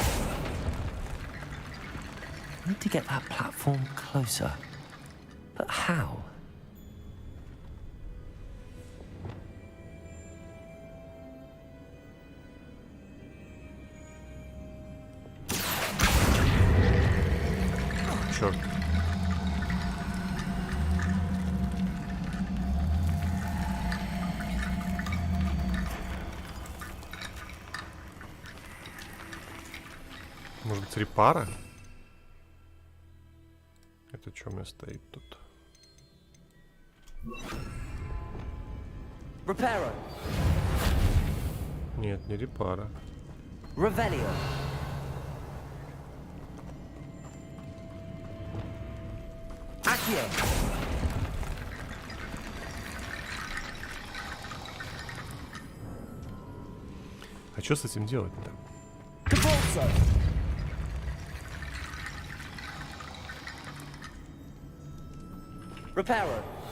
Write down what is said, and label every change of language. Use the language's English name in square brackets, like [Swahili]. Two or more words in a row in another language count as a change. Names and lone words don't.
[English] Need to get that platform closer. But how? [Russian] Черт. Может быть, репара? Это что у меня стоит тут? Reparo. Нет, не репара. Revelio. Accio. А что с этим делать-то? Compulso. Reparo.